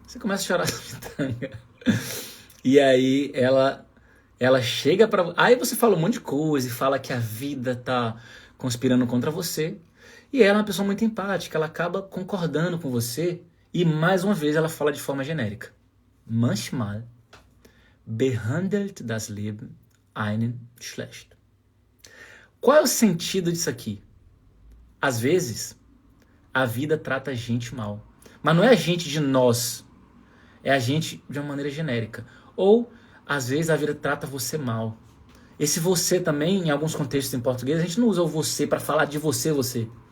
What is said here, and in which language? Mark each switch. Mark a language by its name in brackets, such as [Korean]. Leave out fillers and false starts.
[Portuguese] Você começa a chorar as pitangas. E aí ela chega pra... Aí você fala um monte de coisa e fala que a vida tá conspirando contra você. E ela é uma pessoa muito empática, ela acaba concordando com você. E mais uma vez ela fala de forma genérica. [German] Manchmal behandelt das Leben einen schlecht. [Portuguese] Qual é o sentido disso aqui? Às vezes, a vida trata a gente mal. Mas não é a gente de nós. É a gente de uma maneira genérica. Ou, às vezes, a vida trata você mal. Esse você também, em alguns contextos em português, a gente não usa o você para falar de você.